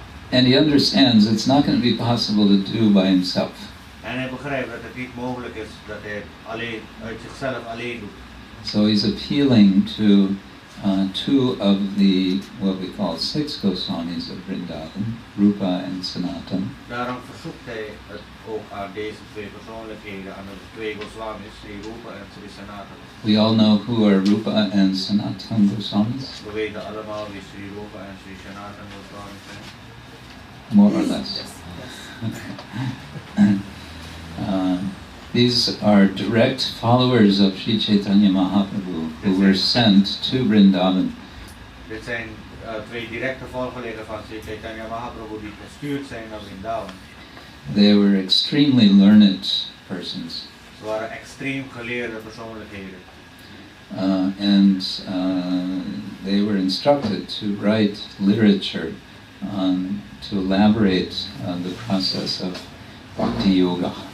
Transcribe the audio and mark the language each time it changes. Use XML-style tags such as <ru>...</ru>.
<en>And he understands it's not going to be possible to do by himself.</en> <nl>En hij begrijpt dat het niet mogelijk is dat hij alleen uit zichzelf alleen doet.</nl> <en>So he's appealing to two of the what we call 6 Goswamis of Vrindavan, Rupa and Sanatan.</en> <nl>Daarom verzoekt hij het ook aan deze twee persoonlijkheden, aan de twee Goswamis, Sri Rupa en Sri Sanatan.</nl> <en>We all know who are Rupa and Sanatan Goswamis.</en> <nl>We weten allemaal wie Sri Rupa en Sri Sanatan Goswamis zijn.</nl> <en>More or less. These are direct followers of Sri Chaitanya Mahaprabhu who were sent to Vrindavan.</en> <nl>Dit zijn twee directe volgelingen van Sri Chaitanya Mahaprabhu die gestuurd zijn naar Vrindavan.</nl> <en>They were extremely learned persons.</en> <nl>Ze waren extreem geleerde persoonlijkheden.</nl> <en>And they were instructed to write literature to elaborate the process of Bhakti Yoga.</en>